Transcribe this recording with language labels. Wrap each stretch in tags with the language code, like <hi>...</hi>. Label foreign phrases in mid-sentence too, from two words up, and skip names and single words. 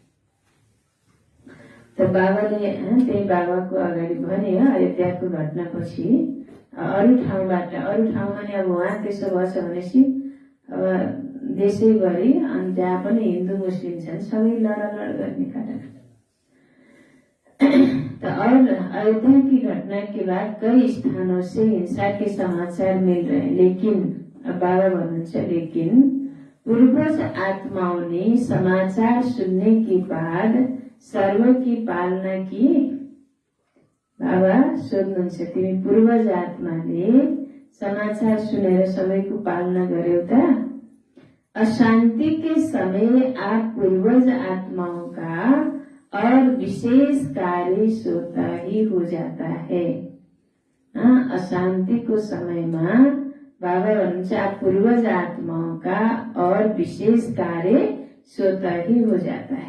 <ne>तो बाबाले त्यही बाबाको अगाडि भने अयोध्याको घटनापछि अरू ठाउँमा नि अब उहाँ त्यसो भएछ भनेपछि अब देशैभरि अनि जहाँ पनि हिन्दू मुस्लिम छन् सबै लडालड गर्ने खाटा।</ne> <hi>तो और अयोध्या की घटना के बाद कई स्थानों से हिंसा के समाचार मिल रहे हैं, लेकिन</hi> <ne>अब बाबा भन्नुहुन्छ</ne> <hi>लेकिन पूर्वज आत्माओं ने समाचार सुनने के बाद सर्व की पालना की।</hi> <ne>बाबा सोध्नुहुन्छ तिमी पूर्वज आत्माले समाचार सुनेर समयको पालना गर्यौ त?</ne> <hi>अशांति के समय आप पूर्वज आत्माओं का और विशेष कार्य स्वतः ही हो जाता है। अशांति को समय में</hi> <ne>बाबा भन्नुहुन्छ</ne> <hi>आप पूर्वज आत्माओं का और विशेष कार्य स्वतः ही हो जाता है।</hi>